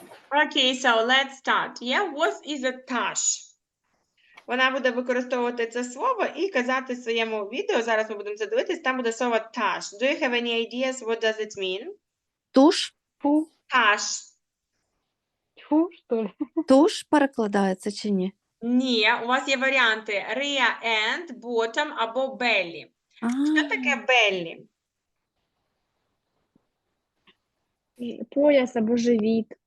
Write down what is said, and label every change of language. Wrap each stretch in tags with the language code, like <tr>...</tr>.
<en>Okay, so let's start. Yeah, what is a touch?</en> <uk>Вона буде використовувати це слово і казати в своєму відео, зараз ми будемо це дивитись, там буде слово touch.</uk> <en>Do you have any ideas what does it mean?</en> <uk>Туш?</uk> <en>Touch.</en> <uk>Тьфу, що ли? Туш перекладається чи ні? Ні, у вас є варіанти rear end, bottom або belly. Що таке belly? Пояс або живіт.</uk>